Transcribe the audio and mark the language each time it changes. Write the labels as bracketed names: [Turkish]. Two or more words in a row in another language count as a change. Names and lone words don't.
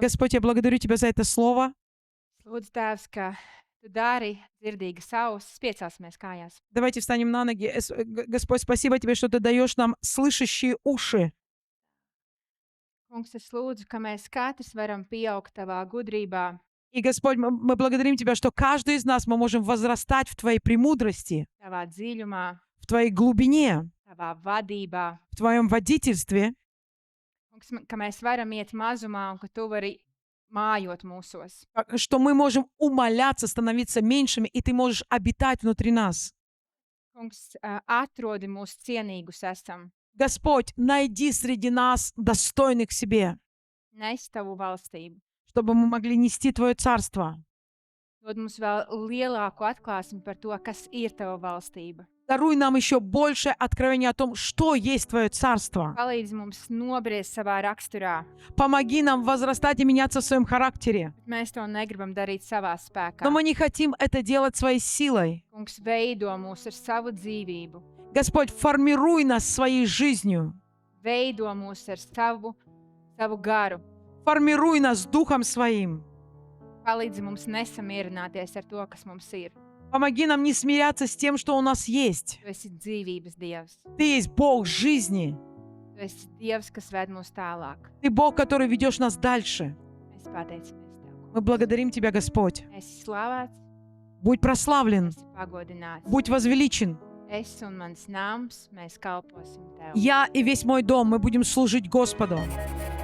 [Russian] Господь, я благодарю Тебя за это слово. [Latvian] Lūdzu, Tēvs, ka Tu dari dzirdīgas ausis, piecāsimies kājās. [Russian] Давайте встанем на ноги. Господь, спасибо Тебе, что Ты даешь нам слышащие уши. [Latvian] Kungs, es lūdzu, ka mēs katrs varam pieaugt Tavā gudrībā, [Russian] И, Господь, мы благодарим Тебя, что каждый из нас мы можем возрастать в Твоей премудрости, [Latvian] Tavā dziļumā, [Russian] в Твоей глубине, [Latvian] Tavā vadībā. [Russian] в Твоем водительстве, [Latvian] Kungs, ka mēs varam iet mazumā un ka Tu vari mājot mūsos. [Russian] что мы можем умоляться, становиться меньшими, и Ты можешь обитать внутри нас. [Latvian] Kungs, atrodi mūs cienīgus esam, [Russian] Господь, найди среди нас достойных себе, [Latvian] nes Tavu valstību. [Russian] чтобы мы могли нести Твое Царство. [Latvian] Dod mums vēl lielāku atklāsmi par to, kas ir Tava valstība. [Russian] Даруй нам еще большее откровение о том, что есть Твое Царство. [Latvian] Palīdzi mums nobriest savā raksturā. [Russian] Помоги нам возрастать и меняться в своем характере. [Latvian] Bet mēs to negribam darīt savā spēkā. [Russian] Но мы не хотим это делать своей силой. [Latvian] Kungs, veido mūs ar savu dzīvību. [Russian] Господь, формируй нас своей жизнью. [Latvian] Veido mūs ar savu garu. [Russian] Формируй нас Духом Своим. [Latvian] Palīdzi mums nesamierināties ar to, kas mums ir. [Russian] Помоги нам не смиряться с тем, что у нас есть. [Latvian] Tu esi dzīvības Dievs. [Russian] Ты есть Бог жизни. [Latvian] Tu esi Dievs, kas ved mūs tālāk. [Russian] Ты Бог, который ведешь нас дальше. [Latvian] Mēs pateicamies Tev. [Russian] Мы благодарим Тебя, Господь. [Latvian] Esi slavēts, [Russian] Будь прославлен, [Latvian] esi pagodināts. [Russian] будь возвеличен. [Latvian] Es un mans nams, mēs kalposim Tev. [Russian] Я и весь мой дом, мы будем служить Господу.